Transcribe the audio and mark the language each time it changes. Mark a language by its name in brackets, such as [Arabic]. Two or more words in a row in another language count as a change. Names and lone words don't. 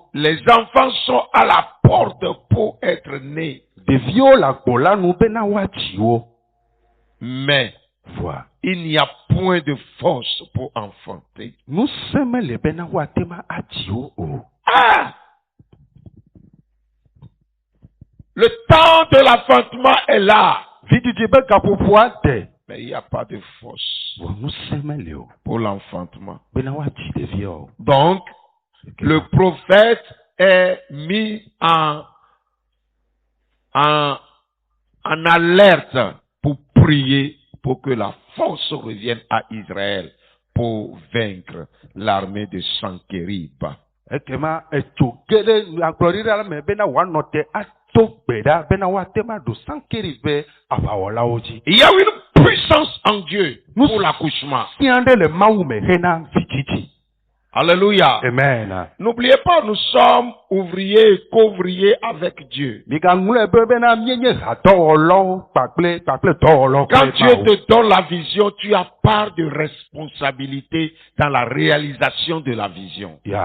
[French] Les enfants sont à la porte pour être nés. [Ewe] Ɖeviwo le agbo la nu bena woatsi wo. [French] Mais [Ewe] Voa. [French] il n'y a point de force pour enfanter. [Ewe] Ŋusẽ mele bena woate ma atsi wo o. Ah! [French] Le temps de l'enfantement est là. [Ewe] Vidzidzi be gaƒoƒoa de. [French] Mais il n'y a pas de force [Ewe] Vɔ ŋusẽ mele o. [French] pour l'enfantement. [Ewe] Bena woatsi ɖevia o. [French] Donc, le prophète est mis en alerte pour prier pour que la force revienne à Israël pour vaincre l'armée de Sankérib. [Ewe] Ekema etso ge ɖe agblɔɖiɖa la me bena woanɔ te ato gbe ɖa bena woate ma ɖo Sankérib ƒe aʋawɔlawo dzi. [French] Il y a une puissance en Dieu pour l'accouchement. [Ewe] Fia ɖe le Mawu me hena vidzidzi. [French] Alléluia. Amen. N'oubliez pas, nous sommes ouvriers et co-ouvriers avec Dieu. Quand Dieu te donne la vision, tu as part de responsabilité dans la réalisation de la vision.